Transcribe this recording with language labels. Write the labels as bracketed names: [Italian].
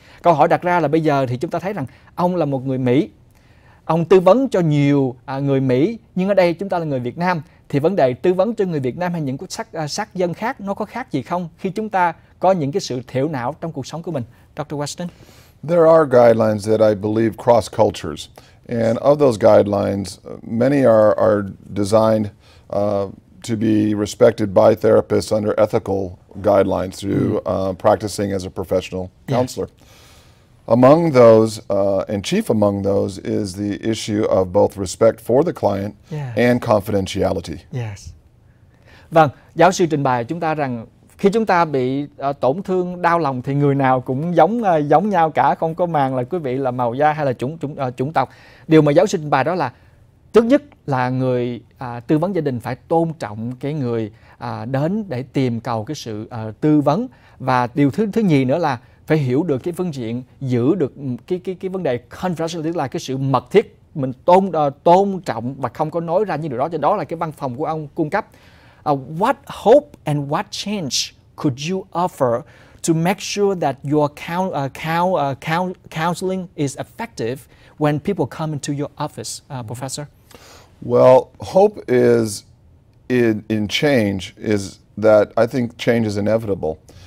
[Vietnamese] Câu hỏi đặt ra là bây giờ thì chúng ta thấy rằng ông là một người Mỹ, ông tư vấn cho nhiều người Mỹ, nhưng ở đây chúng ta là người Việt Nam, thì vấn đề tư vấn cho người Việt Nam hay những sắc dân khác nó có khác gì không khi chúng ta có những cái sự thiểu não trong cuộc sống của mình? Dr. Weston? [English] There are guidelines that I believe cross cultures. And of those guidelines, many are designed to be respected by therapists under ethical guidelines through practicing as a professional counselor. Among those, and chief among those, is the issue of both respect for the client and confidentiality. Yes. [Vietnamese] Vâng, giáo sư trình bày chúng ta rằng khi chúng ta bị tổn thương, đau lòng thì người nào cũng giống nhau cả, không có màng là quý vị là màu da hay là chủng tộc. Điều mà giáo sư trình bày đó là trước nhất là người tư vấn gia đình phải tôn trọng cái người đến để tìm cầu cái sự tư vấn, và điều thứ nhì nữa là phải hiểu được cái phương diện, giữ được cái vấn đề confidentiality, tức là cái sự mật thiết, mình tôn trọng và không có nói ra những điều đó. Cho đó là cái văn phòng của ông cung cấp. [English] What hope and what change could you offer to make sure that your counseling is effective when people come into your office, Professor? Well, hope is in change is that I think change is inevitable.